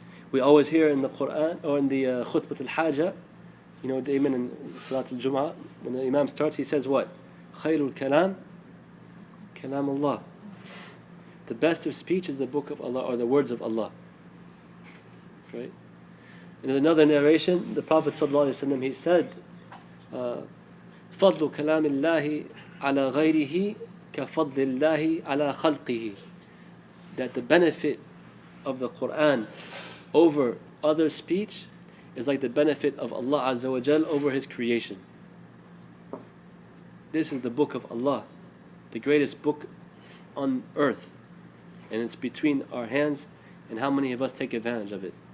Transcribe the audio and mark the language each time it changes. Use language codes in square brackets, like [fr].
[en] We always hear in the Quran, or in the Khutbat al-Hajah, the Imam in Salat al-Jum'ah, when the Imam starts, he says what? [ar] Khairul kalam, kalam Allah. [en] The best of speech is the book of Allah, or the words of Allah. Right? In another narration, the Prophet ﷺ, he said, [ar] فضل كلام الله على غيره كفضل الله على خلقه. [en] That the benefit of the Quran over other speech is like the benefit of Allah Azza wa Jal over His creation. This is the book of Allah, the greatest book on earth, and it's between our hands, and how many of us take advantage of it?